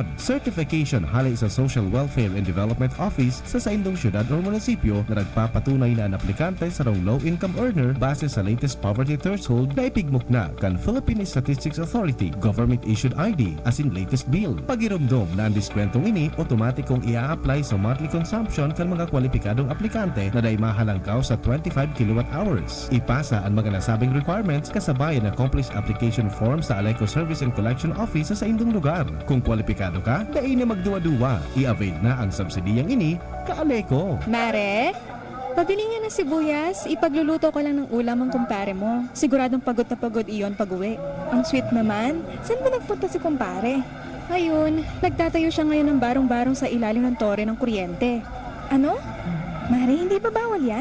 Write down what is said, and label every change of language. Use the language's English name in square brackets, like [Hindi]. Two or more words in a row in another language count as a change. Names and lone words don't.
[Bikol] Certification halay sa Social Welfare and Development Office sa indong syudad o munisipyo na nagpapatunay na ang aplikante sa [English] low-income earner [Bikol] base sa [English] latest poverty threshold [Bikol] na ipigmok na kan Philippine Statistics Authority [English] government-issued ID [Bikol] asin [English] latest bill. [Bikol] Pagirumdom na ang diskwentong ini, automatikong ia-apply sa [English] monthly consumption [Bikol] kan mga kwalipikadong aplikante na day mahalangkaw sa 25 [English] kilowatt hours. [Bikol] Ipasa ang mga nasabing requirements kasabayan ng [English] complete application form [Bikol] sa Aleco Service and Collection Office sa indong lugar. Kung kwalipikado ka, dai na magduwa-duwa. I-avail na ang subsidiyang ini ka-Aleco. [Filipino] Mare, pabili nga ng sibuyas. Ipagluluto ko lang ng ulam ang kumpare mo. Siguradong pagod na pagod iyon pag-uwi. Ang sweet naman. Saan ba nagpunta si kumpare? Ayun, nagtatayo siya ngayon ng barong-barong sa ilalim ng tore ng kuryente. Ano? Mare, hindi ba bawal yan?